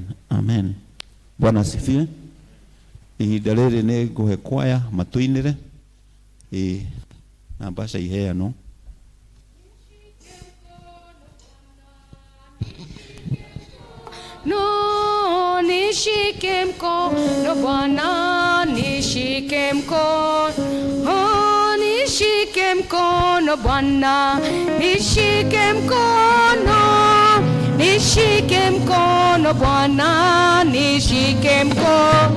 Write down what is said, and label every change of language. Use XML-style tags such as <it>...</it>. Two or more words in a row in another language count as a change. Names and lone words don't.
<sw>Amen. Bwana asifiwe.</sw> <ki>Ihinda rĩrĩ nĩ ngũhe kwaya matũinĩre na mbaca iheanwo.</ki> <sw>No, nishike mkono Bwana, nishike mkono. Oh, nishike mkono Bwana, nishike mkono. Nishike mkono Bwana, nishike mkono.</sw>